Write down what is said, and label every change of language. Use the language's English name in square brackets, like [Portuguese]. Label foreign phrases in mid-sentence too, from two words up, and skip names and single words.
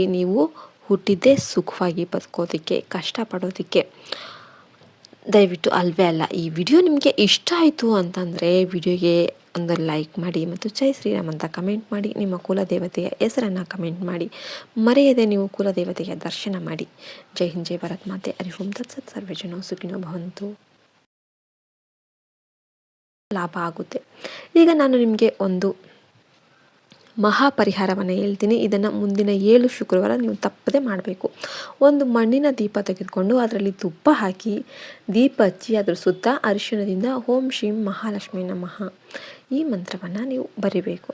[Kannada] ನೀವು ಹುಟ್ಟಿದ್ದೇ ಸುಖವಾಗಿ ಬದುಕೋದಕ್ಕೆ, ಕಷ್ಟಪಡೋದಕ್ಕೆ. ದಯವಿಟ್ಟು ಅಲ್ವೇ ಅಲ್ಲ. ಈ ವಿಡಿಯೋ ನಿಮಗೆ ಇಷ್ಟ ಆಯಿತು ಅಂತಂದರೆ ವಿಡಿಯೋಗೆ ಒಂದು ಲೈಕ್ ಮಾಡಿ ಮತ್ತು ಜೈ ಶ್ರೀರಾಮ್ ಅಂತ ಕಮೆಂಟ್ ಮಾಡಿ. ನಿಮ್ಮ ಕುಲದೇವತೆಯ ಹೆಸರನ್ನು ಕಮೆಂಟ್ ಮಾಡಿ. ಮರೆಯದೆ ನೀವು ಕುಲದೇವತೆಯ ದರ್ಶನ ಮಾಡಿ. ಜೈ ಹಿಂದ್, ಜೈ ಭಾರತ್ ಮಾತೆ. [Sanskrit] ಹರಿ ಓಂ ತತ್ಸತ್. ಸರ್ವೇ ಜನೋ ಸುಖಿನೋ ಭವಂತು. [Kannada] ಲಾಭ ಆಗುತ್ತೆ. ಈಗ ನಾನು ನಿಮಗೆ ಒಂದು ಮಹಾಪರಿಹಾರವನ್ನು ಹೇಳ್ತೀನಿ. ಇದನ್ನು ಮುಂದಿನ 7 ಶುಕ್ರವಾರ ನೀವು ತಪ್ಪದೆ ಮಾಡಬೇಕು. ಒಂದು ಮಣ್ಣಿನ ದೀಪ ತೆಗೆದುಕೊಂಡು ಅದರಲ್ಲಿ ತುಪ್ಪ ಹಾಕಿ ದೀಪ ಹಚ್ಚಿ ಅದರ ಸುತ್ತ ಅರಿಶಿಣದಿಂದ [Sanskrit] ಓಂ ಶ್ರೀಂ ಮಹಾಲಕ್ಷ್ಮಿ ನಮಃ [Kannada] ಈ ಮಂತ್ರವನ್ನು ನೀವು ಬರಿಬೇಕು.